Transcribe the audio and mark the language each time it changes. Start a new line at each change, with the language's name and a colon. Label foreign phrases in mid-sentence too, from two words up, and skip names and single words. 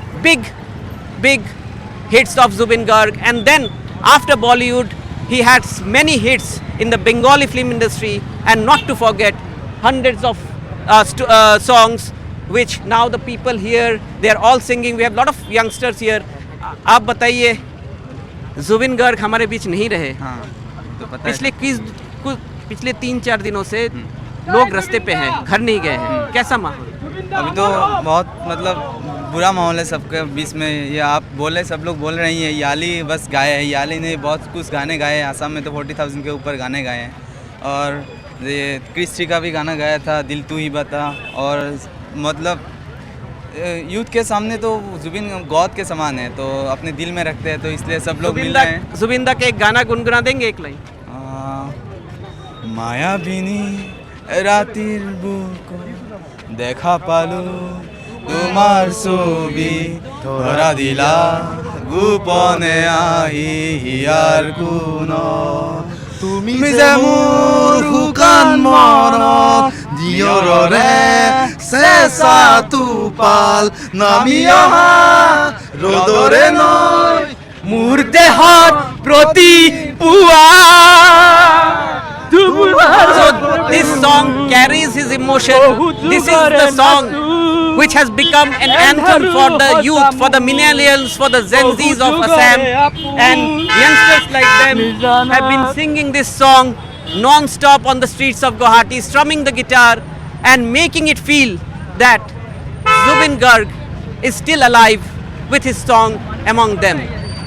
English: Big hits of Zubin Garg. And then after Bollywood, he had many hits in the Bengali film industry, and not to forget hundreds of songs which now the people here, they are all singing. We have a lot of youngsters here.
Hindi: आप बताइए, जुबिन गर्ग हमारे बीच नहीं रहे. हाँ, तो पता है. पिछले 3-4 दिनों से लोग रास्ते पे हैं, घर नहीं गए हैं. कैसा माहौल? अभी तो बहुत मतलब बुरा माहौल है सबके बीच में. ये आप बोले, सब लोग बोल रही हैं याली बस गाए हैं. याली ने बहुत कुछ गाने गाए हैं. आसाम में तो 40,000 के ऊपर गाने गाए हैं. और ये क्रिस्टी का भी गाना गाया था, दिल तू ही बता. और मतलब यूथ के सामने तो जुबिन गॉड के समान है, तो अपने दिल में रखते हैं, तो इसलिए सब लोग मिल रहे हैं। जुबिंदा के एक गाना गुनगुना देंगे एक लाइन?
Assamese: মায়াবিনী রাতির বুকো দেখা পালো তোমার ছবি ধরা দিলা গোপনে আহি হিয়ার কোন তুমি যে মোৰ শুকান মনত জিয়ৰৰে চেঁচা টোপাল নামি অহা ৰ'দৰে নৈ মোৰ দেহত প্ৰতি পুৱা।
English: So this song carries his emotion. This is the song which has become an anthem for the youth, for the millennials, for the Gen Zs of Assam, and youngsters like them have been singing this song non-stop on the streets of Guwahati, strumming the guitar and making it feel that Zubin Garg is still alive with his song among them.